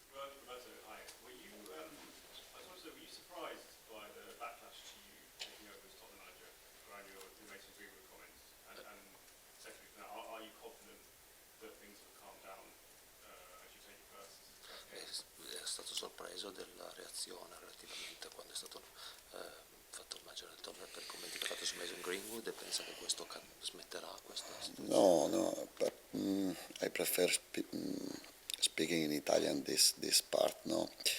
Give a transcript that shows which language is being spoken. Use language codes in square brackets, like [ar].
[en] Roberto, hi. Were you, I was wondering, were you surprised by the backlash to you taking over as Tottenham manager around your Mason Greenwood comments? And secondly, now, are you confident that things will calm down as you take your first game? [it] È stato sorpreso della reazione relativamente quando è stato fatto il manager del Tottenham per i commenti che ha fatto su Mason Greenwood, e pensa che questo smetterà questa situazione? [en] No, but, I prefer speaking in Italian this part, no?